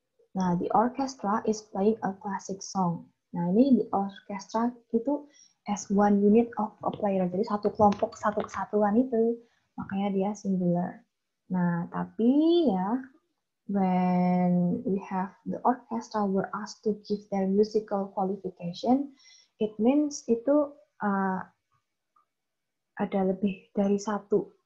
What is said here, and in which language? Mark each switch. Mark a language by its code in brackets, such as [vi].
[en] Nah, the orchestra is playing a classic song. [id] Nah, ini di [en] orchestra itu as one unit of a player. [id] Jadi satu kelompok, satu kesatuan itu. Makanya dia singular. [en] Nah, tapi ya, when we have the orchestra were asked to give their musical qualification, it means [id] itu ada lebih dari satu.